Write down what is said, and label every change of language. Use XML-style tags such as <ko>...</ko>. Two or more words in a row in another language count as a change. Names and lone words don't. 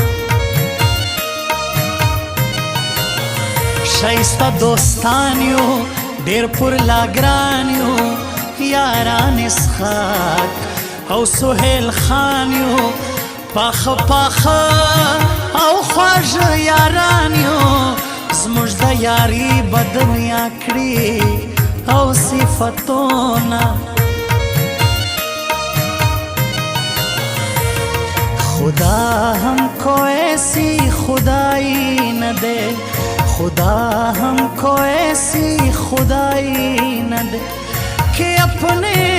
<ps>ښایسته دوستان یو ډېر پر لا ګران یو یاران اسحاق او سهیل خان یو پاخه پاخه او خواږه یاران یو زموږ د یاري به دنیا کړي او صفتونه</ps> <ur>خدا ہم کو ایسی خدائی نہ دے خدا ہم کو ایسی خدائی نہ دے کہ اپنے</ur>